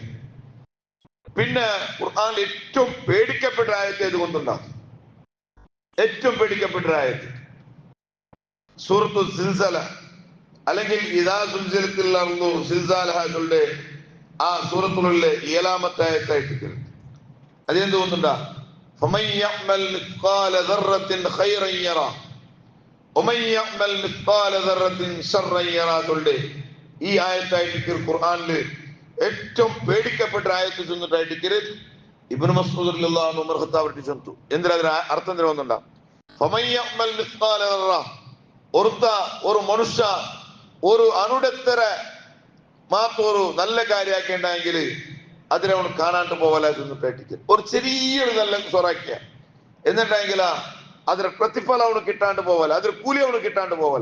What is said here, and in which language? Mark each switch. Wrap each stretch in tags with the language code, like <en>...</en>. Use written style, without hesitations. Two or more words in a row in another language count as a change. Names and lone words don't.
<ml>പിന്നെ ഖുർആനിൽ ഏറ്റവും പേടിക്കപ്പെട്ട ആയത്ത് ഏതുകൊണ്ടുണ്ടാകും? ഏറ്റവും പേടിക്കപ്പെട്ട ആയത്ത് സൂറത്തു സിൽസില അല്ലെങ്കിൽ</ml> <ar>إذا زلزلت الأرض زلزالها</ar> <ml>ചൊല്ലേ ആ സൂറത്തുള്ള 7-ാമത്തെ ആയത്തായിട്ട്. അതെന്തുകൊണ്ടുണ്ടാ</ml> <ar>فمن يعمل مثقال ذرة خيرا يره ومن يعمل مثقال ذرة شرا يره</ar> <ml>ചൊല്ലേ ഈ ആയത്തായിട്ട് ഖുർആനിൽ ഏറ്റവും പേടിക്കപ്പെട്ട ആയത്ത് ചെന്നിട്ടായിട്ട് ഇബ്നു മസ്ഊദ്</ml> <ar>رضي الله عنه</ar> <ml>ഉമർ ഖത്താബിന്റെ ചൊന്നു. എന്തിനാ അതിന് അർത്ഥം തരുന്നുണ്ടാ</ml> <ar>فمن يعمل مثقال ذرة</ar> <ml>ഒരു മനുഷ്യ ഒരു അണുടെത്തര മാത്രം ഒരു നല്ല കാര്യമാക്കേണ്ടെങ്കിൽ അതിനെ അവന് കാണാണ്ട് പോവല ചെന്നിട്ടായിട്ട് ഒരു ചെറിയൊരു നല്ല സ്വറാക്കിയ എന്നിട്ടെങ്കിൽ അതിന് പ്രതിഫലം അവന് കിട്ടാണ്ട് പോവല, അതിന് കൂലി അവന് കിട്ടാണ്ട് പോവല.</ml>